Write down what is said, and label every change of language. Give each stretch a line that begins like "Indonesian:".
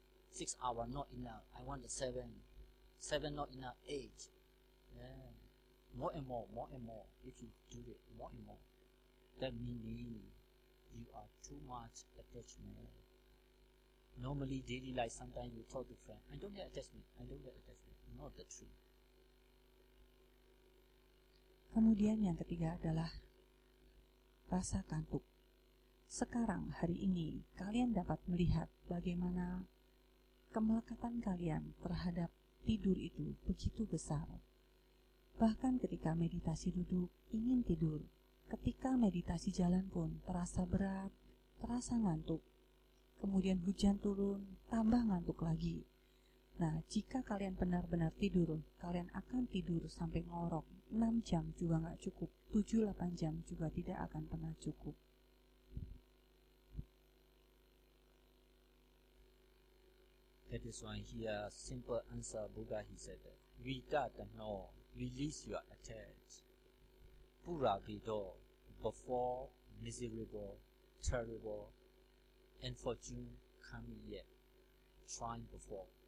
English: 6 hours not enough. I want 7. 7 not enough. 8. Yeah. More and more. If you do it, more and more. That meaning you are too much attachment. Normally daily life, sometimes you talk to friends, I don't have attachment. Not the truth.
Indonesian: Kemudian yang ketiga adalah rasa kantuk. Sekarang hari ini kalian dapat melihat bagaimana kemelekatan kalian terhadap tidur itu begitu besar. Bahkan ketika meditasi duduk ingin tidur, ketika meditasi jalan pun terasa berat, terasa ngantuk. Kemudian hujan turun, tambah ngantuk lagi. Nah, jika kalian benar-benar tidur, kalian akan tidur sampai ngorok. 6 jam juga nggak cukup, 7-8 jam juga tidak akan pernah cukup.
English: That is why here, simple answer, Buddha he said that, Vita no, release your attach. Pura Vido, before miserable, terrible, unfortunate coming yet, trying before.